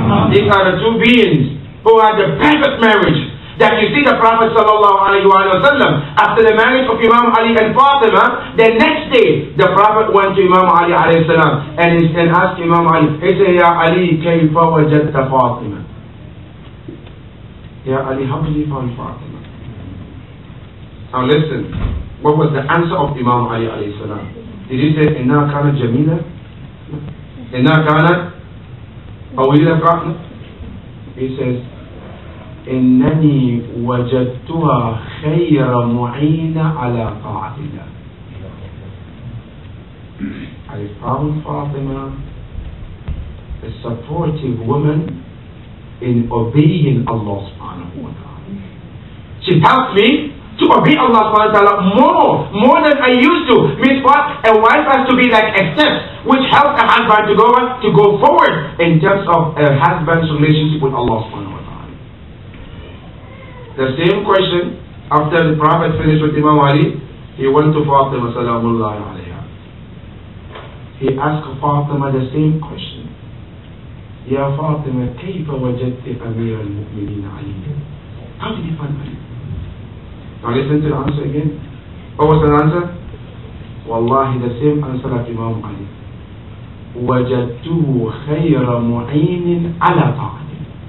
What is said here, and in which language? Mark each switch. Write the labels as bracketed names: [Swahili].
[English] These are the two beings who had the perfect marriage. That you see the Prophet sallallahu alaihi wasallam, after the marriage of Imam Ali and Fatima, the next day the Prophet went to Imam Ali alayhi salam and asked Imam Ali, he said, [Arabic] Ya Ali, kayfa wajadta Fatima? [English] Ya Ali, how did you find Fatima? Now listen, what was the answer of Imam Ali alayhi salam? Did he say, [Arabic] Inna kanat jamila? Inna kanat awila Fatima? [English] He says, [Arabic] إنني وجدتها خير معين على طاعة الله. [English] I found Fatima a supportive woman in obeying Allah subhanahu wa ta'ala. She helped me to obey Allah subhanahu wa ta'ala more than I used to. Means what? A wife has to be like a step which helps a husband to go forward in terms of a husband's relationship with Allah subhanahu wa ta'ala. The same question, after the Prophet finished with Imam Ali, he went to Fatima Salamullahi alayha. He asked Fatima the same question. [Arabic] Ya Fatima, kayfa wajadti Amir al-Mu'mineen Ali? [English] How did you find Ali? Now listen to the answer again. What was the answer? Wallahi, the same answer like Imam Ali. [Arabic] وجدته خير معين على طاعته.